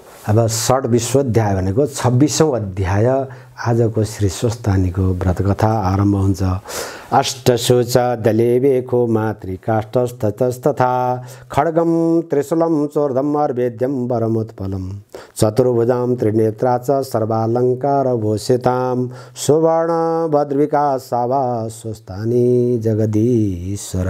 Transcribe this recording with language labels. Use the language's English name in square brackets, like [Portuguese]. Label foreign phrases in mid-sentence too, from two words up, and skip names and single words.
[Nepali] अब षड विश्वाध्याय भनेको 26औं अध्याय आजको श्री स्वस्तानीको व्रतकथा आरम्भ हुन्छ। [Sanskrit] अष्टशोच दलेवेको मातृकाष्ठस्ततस्तथा खड्गम त्रिशूलं चोर्धम अर्वेद्यं वरमुत्पलं चतुर्भुजां त्रिनेत्रा च सर्वालङ्कारभूषितां सुवर्ण भद्रविका सावा स्वस्तानी जगदीश्वर।